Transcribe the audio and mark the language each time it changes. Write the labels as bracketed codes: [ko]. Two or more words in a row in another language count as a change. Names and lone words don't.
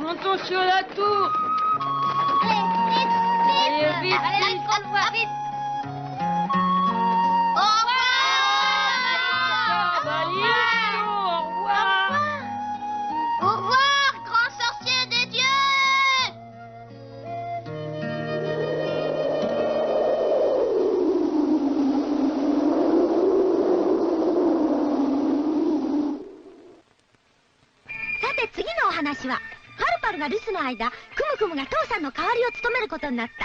[fr] Montons sur la tour. Allez, vite, vite. Allez, vite, on le voit, vite. Au revoir. Au revoir, grand sorcier des dieux. [ja] さて次のお話はハルパルが留守の間クムクムが父さんの代わりを務めることになった。